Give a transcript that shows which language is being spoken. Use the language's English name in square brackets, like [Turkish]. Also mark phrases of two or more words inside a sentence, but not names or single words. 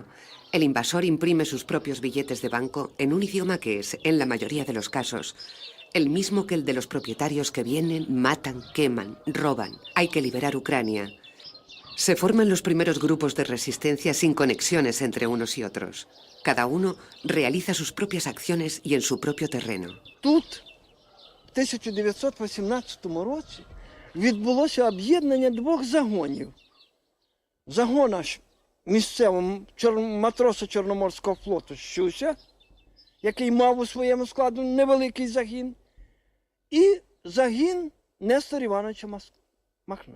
[Spanish] El invasor imprime sus propios billetes de banco en un idioma que es, en la mayoría de los casos, el mismo que el de los propietarios que vienen, matan, queman, roban. Hay que liberar Ucrania. Se forman los primeros grupos de resistencia sin conexiones entre unos y otros. Cada uno realiza sus propias acciones y en su propio terreno. [Ukrainian] Тут, в 1918 році, відбулося об'єднання 2 загонів. Загон аж місцевого матроса Чорноморського флоту Щуся, який мав у своєму складу невеликий загін, і загін Нестора Івановича Махна.